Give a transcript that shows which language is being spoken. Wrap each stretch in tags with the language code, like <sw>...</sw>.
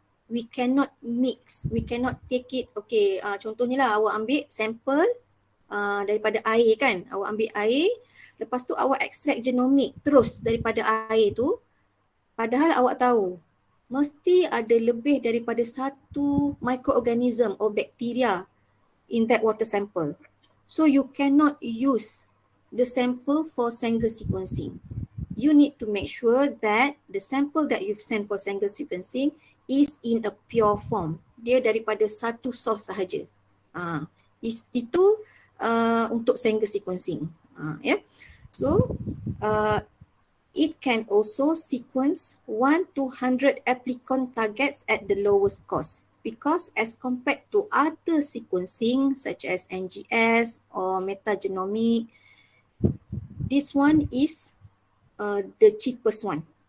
<en>We cannot mix, we cannot take it, okay,</en> <ms>contohnya lah awak ambil sampel daripada air kan, awak ambil air, lepas tu awak extract genomik terus daripada air tu, padahal awak tahu mesti ada lebih daripada satu</ms> <en>microorganism or bacteria in that water sample. So you cannot use the sample for Sanger sequencing. You need to make sure that the sample that you've sent for Sanger sequencing is in a pure form.</en> <ms>Dia daripada satu source sahaja. Itu untuk Sanger sequencing.</ms> <en>So it can also sequence 1 to 100 applicant targets at the lowest cost, because as compared to other sequencing such as NGS or metagenomic, this one is the cheapest one.</en>